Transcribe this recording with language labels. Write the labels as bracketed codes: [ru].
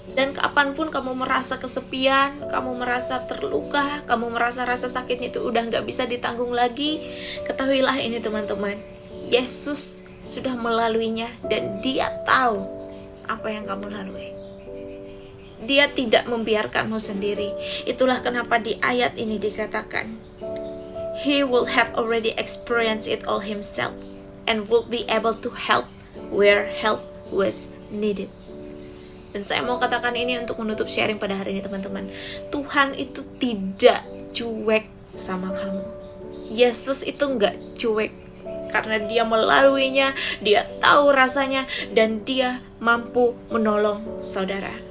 [id] Dan kapanpun kamu merasa kesepian, kamu merasa terluka, kamu merasa rasa sakitnya itu udah gak bisa ditanggung lagi, ketahuilah ini teman-teman, Yesus sudah melaluinya dan dia tahu apa yang kamu lalui. Dia tidak membiarkanmu sendiri. Itulah kenapa di ayat ini dikatakan, [en] He will have already experienced it all himself and will be able to help where help was needed. [id] Dan saya mau katakan ini untuk menutup sharing pada hari ini teman-teman. Tuhan itu tidak cuek sama kamu. Yesus itu gak cuek, karena dia melaluinya, dia tahu rasanya, dan dia mampu menolong saudara.